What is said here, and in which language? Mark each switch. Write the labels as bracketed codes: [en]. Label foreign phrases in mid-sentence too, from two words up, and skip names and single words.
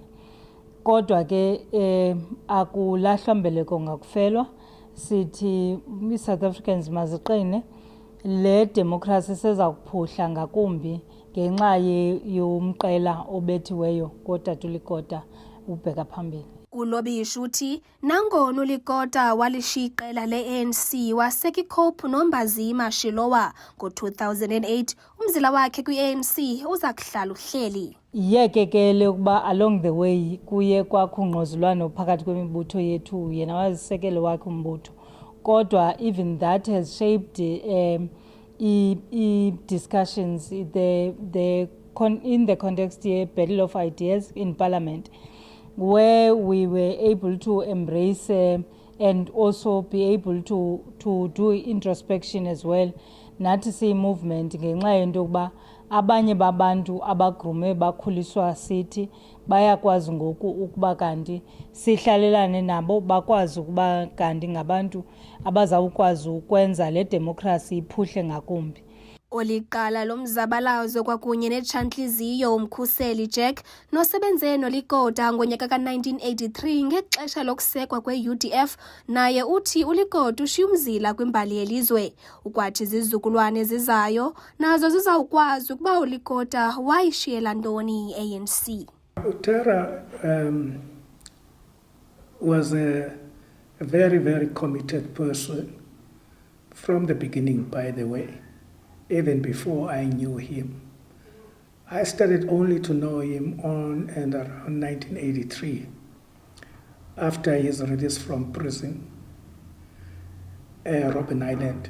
[xh] Kodwa ke akulahlwa mbeleko ngakufelwa, sithi i-South Africans maziqine, le democracy seza kuphuhla ngakumbi ngenxa yomqela obethiweyo kotata uLekota ubheka phambili. Ulobisho uthi nangona uLekota walishiqela le-ANC waseka iCope noMbazima Shilowa ngo-2008, umzila wakhe kwi-ANC uza kuhlala uhleli. Yekekele ukuba [en] along the way [xh] kuye kwakho ungqozulwano phakathi kwemibutho yethu, yena wazisekele wakhe umbutho. [en] Kodwa even that has shaped discussions in the context ye battle of ideas in parliament, where we were able to embrace and also be able to do introspection as well. [xh] Nathi siyi movement ngenxa yento ukuba abanye babantu abagrume bakhuliswa sithi bayakwazi ngoku ukuba kanti sihlalelane nabo, bakwazi ukuba kanti ngabantu abazawukwazi ukwenza le democracy iphuhle ngakumbi. Oliqala lomzabalazo kwakunye netshantliziyo uMkhuseli Jack nosebenze noLekota ngonyaka ka-1983 ngexesha lokusekwa kwe-UDF, naye uthi uLekota ushiya umzila kwimbali yelizwe. Ukwathi zizukulwane zizayo nazo zizawukwazi ukuba uLekota wayishiyela ntoni i-ANC. [en] Utera was a very, very committed person from the beginning, by the way. Even before I knew him. I started only to know him on and around 1983, after his release from prison, Robben Island.